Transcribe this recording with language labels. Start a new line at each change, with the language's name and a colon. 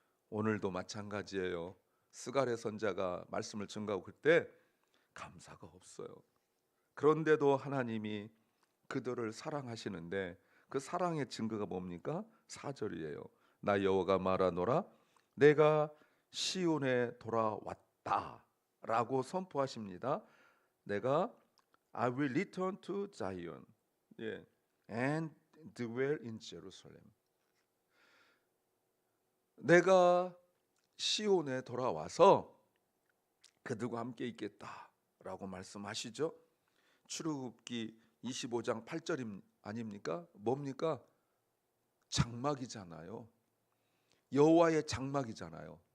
Korean: 오늘도 마찬가지예요. 스가랴 선자가 말씀을 증거하고 그때 감사가 없어요. 그런데도 하나님이 그들을 사랑하시는데 그 사랑의 증거가 뭡니까? 4절이에요. 나 여호와가 말하노라 내가 시온에 돌아왔다 라고 선포하십니다. 내가
English: I will return to Zion and dwell in Jerusalem.
Korean: 내가 시온에 돌아와서 그들과 함께 있겠다라고 말씀하시죠. 출애굽기 25장 8절 아닙니까? 뭡니까? 장막이잖아요. 여호와의 장막이잖아요.